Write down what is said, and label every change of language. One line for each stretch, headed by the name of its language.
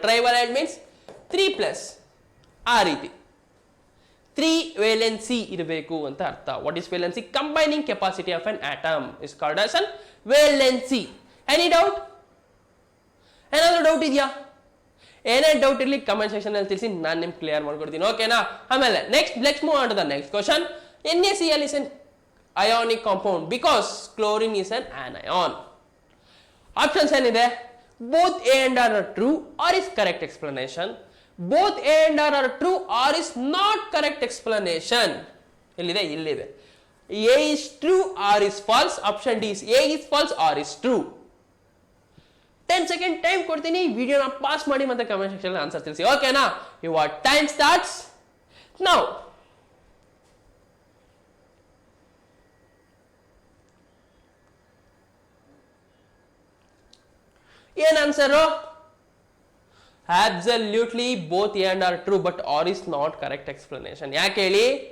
English: Trivalent means 3+.
Kannada: ಆ ರೀತಿ 3 valency ಇರಬೇಕು ಅಂತ ಅರ್ಥ.
English: What is valency? Combining capacity of an atom is called as an valency. Any doubt?
Kannada: ಏನಾದ್ರು ಡೌಟ್ ಇದೆಯಾ? ಏನೇ ಡೌಟ್ ಇರಲಿ ಕಮೆಂಟ್ ಸೆಕ್ಷನ್ ಅಲ್ಲಿ ತಿಳಿಸಿ, ನಾನು ನಿಮ್ಗೆ ಕ್ಲಿಯರ್ ಮಾಡ್ಕೊಡ್ತೀನಿ. ಓಕೆನಾ?
English: ಆಮೇಲೆ next move on to the next question. NaCl is an ionic compound because chlorine is an anion.
Kannada: Options ಏನಿದೆ?
English: Both A and R are true or is correct explanation. Both A and R are true or is not correct explanation. ಇಲ್ಲಿದೆ. A is true, R is false. Option D is A is false, R is true.
Kannada: 10 second time ಕೊಡ್ತೀನಿ. ವಿಡಿಯೋನ pass ಮಾಡಿ ಮತ್ತೆ comment section answer ತಿಳಿಸಿ. ಓಕೆನಾ?
English: Your time starts now.
Kannada: ಏನ್ answer?
English: Absolutely both A and R true but R is not correct explanation.
Kannada: ಯಾಕೆ ಹೇಳಿ?